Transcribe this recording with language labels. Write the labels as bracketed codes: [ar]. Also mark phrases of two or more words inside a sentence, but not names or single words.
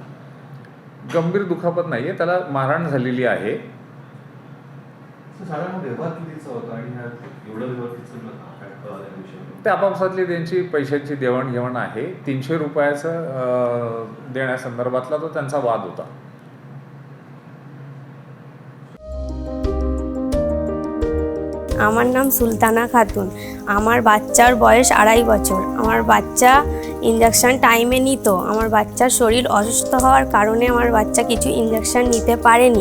[mr] गंभीर दुखापत नाही आहे, त्याला मारहाण झालेली आहे. साधारण व्यवहार कितीचा होता आणि एवढा व्यवहार कितीचा काय कळाला या विषयावर? त्या आपापसातली त्यांची पैशांची देवाणघेवाण आहे. 300 रुपयाचं देण्यासंदर्भातला तो त्यांचा वाद होता. [bn] আমার নাম সুলতানা খাতুন। আমার বাচ্চার বয়স 2.5 বছর। আমার বাচ্চা [en] injection time [bn] নিত। আমার বাচ্চার শরীর অসুস্থ হওয়ার কারণে আমার বাচ্চা কিছু ইনজেকশন নিতে পারেনি।